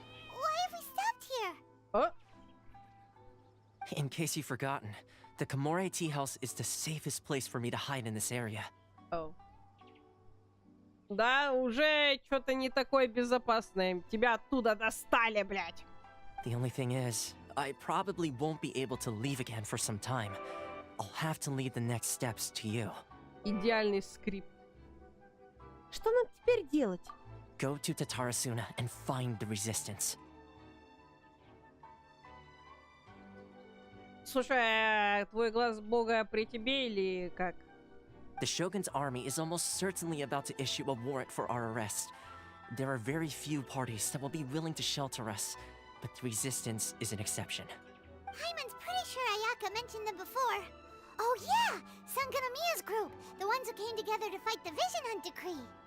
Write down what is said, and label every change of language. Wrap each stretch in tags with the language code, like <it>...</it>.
<en>Why have we stopped here? О? in case you've forgotten, the Komore tea house is the safest place for me to hide in this area. Oh.</en> <ru>Да, уже что-то не такое безопасное. Тебя оттуда достали, блядь.</ru> <en>The only thing is, I probably won't be able to leave again for some time. I'll have to leave the next steps to you.</en> <ru>Идеальный скрипт. Что нам теперь делать?</ru> <en>Go to Tatarasuna and find the resistance.</en> <ru>Слушай, твой глаз бога при тебе или как?</ru> <en>The Shogun's army is almost certainly about to issue a warrant for our arrest. There are very few parties that will be willing to shelter us, but the resistance is an exception. Hyman's pretty sure Ayaka mentioned them before. Oh yeah! Sangonomiya's group! The ones who came together to fight the Vision Hunt decree!</en>